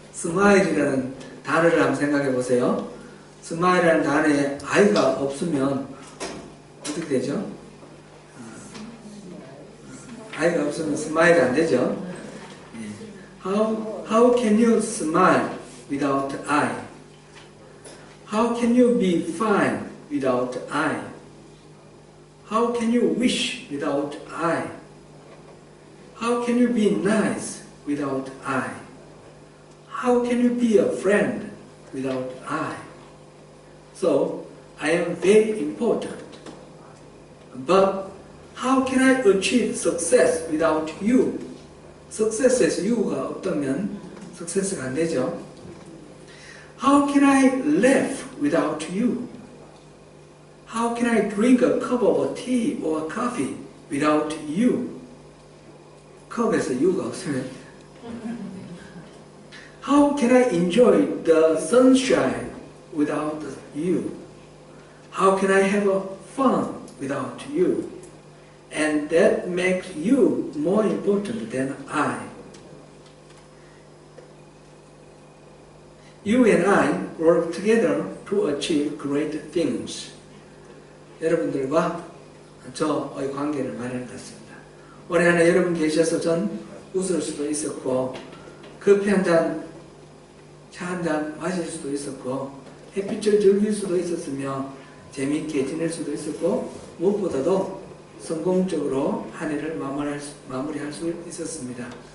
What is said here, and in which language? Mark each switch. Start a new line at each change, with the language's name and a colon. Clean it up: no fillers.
Korean: 스마일이라는 단어를 한번 생각해 보세요. 스마일이라는 단어에 I가 없으면 어떻게 되죠? I가 없으면 스마일이 안 되죠.
English: How can you smile without I? How can you be fine without I? How can you wish without I? How can you be nice without I? How can you be a friend without I? So, I am very important. But how can I achieve success without you?
Korean: success에서 you가 없다면 success가 안 되죠.
English: How can I laugh without you? How can I drink a cup of a tea or coffee without you?
Korean: 컵에서 you가 없으면
English: How can I enjoy the sunshine without you? How can I have a fun without you? And that makes you more important than I. You and I work together to achieve great things.
Korean: 여러분들과 저의 관계를 말하는 것 같습니다. 올해 안에 여러분 계셔서 전 웃을 수도 있었고 커피 한 잔, 차 한 잔 마실 수도 있었고 햇빛을 즐길 수도 있었으며 재미있게 지낼 수도 있었고 무엇보다도 성공적으로 한 해를 마무리할 수 있었습니다.